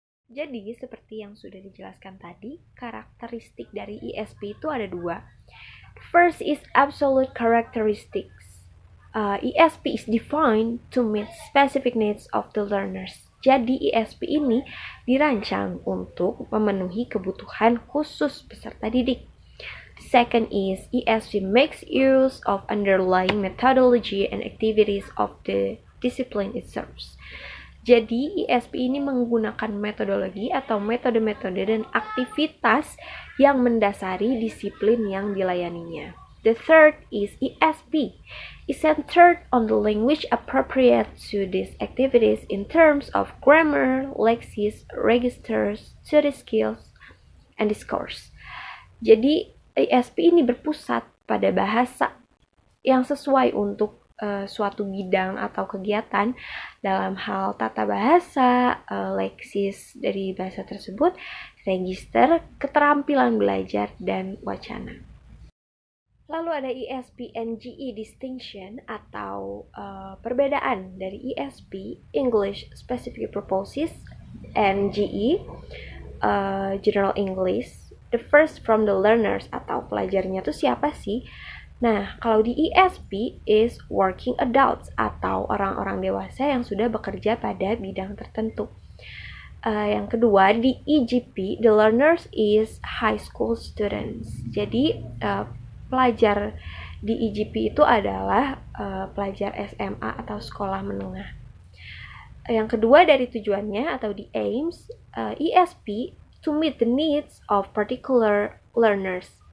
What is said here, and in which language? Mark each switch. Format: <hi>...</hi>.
<id>Jadi seperti yang sudah dijelaskan tadi, karakteristik dari ESP itu ada dua.</id> <en>First is absolute characteristics. ESP is defined to meet specific needs of the learners.</en> <id>Jadi ESP ini dirancang untuk memenuhi kebutuhan khusus peserta didik.</id> <en>The second is ESP makes use of underlying methodology and activities of the discipline it serves.</en> <id>Jadi ESP ini menggunakan metodologi atau metode-metode dan aktivitas yang mendasari disiplin yang dilayaninya.</id> <en>The third is ESP. It's centered on the language appropriate to these activities in terms of grammar, lexis, registers, study skills, and discourse.</en> <id>Jadi ESP ini berpusat pada bahasa yang sesuai untuk suatu bidang atau kegiatan dalam hal tata bahasa, leksis dari bahasa tersebut, register, keterampilan belajar, dan wacana. Lalu ada</id> <en>ESP and GE distinction</en> <id>atau perbedaan dari ESP, English Specific Purposes, and GE, General English.</id> <en>The first from the learners</en> <id>atau pelajarnya itu siapa sih? Nah, kalau di ESP</id> <en>is working adults</en> <id>atau orang-orang dewasa yang sudah bekerja pada bidang tertentu. Yang kedua, di EGP,</id> <en>the learners is high school students.</en> <id>Jadi, pelajar di EGP itu adalah pelajar SMA atau sekolah menengah. Yang kedua dari tujuannya atau di aims,</id> <en>ESP to meet the needs of particular learners.</en>